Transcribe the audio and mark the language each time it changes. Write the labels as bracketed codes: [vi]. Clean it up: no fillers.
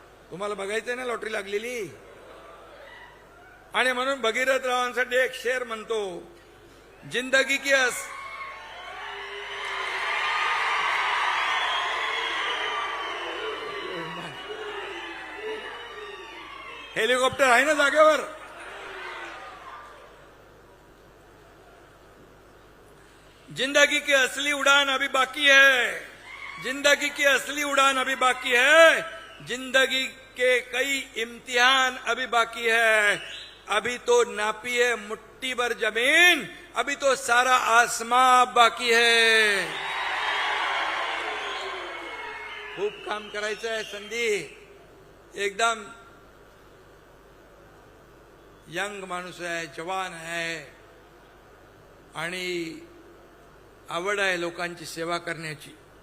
[mr] तुम्हाला बघायचंय ना लॉटरी लागलेली. आणि म्हणून भगीरथ रावांसाठी एक शेर म्हणतो, जिंदगी की हेलिकॉप्टर आहे ना जागेवर. [hi] जिंदगी की असली उड़ान अभी बाकी है, जिंदगी की असली उड़ान अभी बाकी है, जिंदगी के कई इम्तिहान अभी बाकी है. अभी तो नापी है मुट्ठी भर जमीन, अभी तो सारा आसमां बाकी है. [mr] खूप काम करायचं आहे. संधी एकदम यंग माणूस आहे, जवान आहे आणि आवड आहे लोकांची सेवा करण्याची.